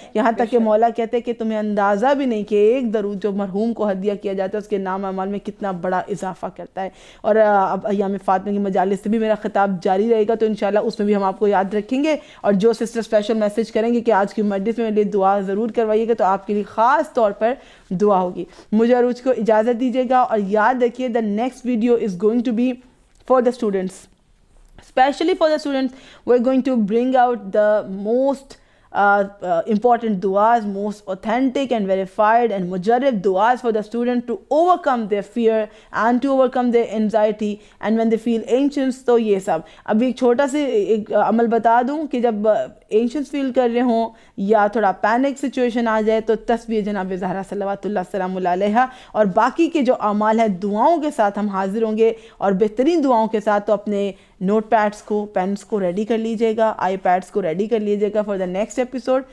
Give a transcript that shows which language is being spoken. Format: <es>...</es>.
<ur>یہاں تک کہ مولا کہتے ہیں کہ تمہیں اندازہ بھی نہیں کہ ایک درود جو مرحوم کو ہدیہ کیا جاتا ہے اس کے نام اعمال میں کتنا بڑا اضافہ کرتا ہے. اور اب ایام فاطمہ کی مجالس سے بھی میرا خطاب جاری رہے گا, تو انشاءاللہ اس میں بھی ہم آپ کو یاد رکھیں گے. اور جو سسٹر اسپیشل میسج کریں گے کہ آج کی مجلس میں میرے لیے دعا ضرور کروائیے گا, تو آپ کے لیے خاص طور پر دعا ہوگی. مجھے عروج کو اجازت دیجیے گا, اور یاد رکھیے</ur> <en>the next video is going to be for the students, especially for the students. We're going to bring out the most important du'as, most authentic and verified and mujarrab du'as for the student to overcome their fear and to overcome their anxiety and when they feel anxious.</en> <ur>تو یہ سب ابھی ایک چھوٹا سے ایک عمل بتا دوں کہ جب اینشنس فیل کر رہے ہوں یا تھوڑا پینک سچویشن آ جائے تو تسبیح جناب زہرا صلوات اللہ السلام علیہا اور باقی کے جو اعمال ہیں دعاؤں کے ساتھ ہم حاضر ہوں گے اور بہترین دعاؤں کے ساتھ. تو اپنے نوٹ پیڈس کو پینس کو ریڈی کر لیجیے گا, آئی پیڈس کو ریڈی کر لیجیے گا</ur> <en>For the next episode.</en>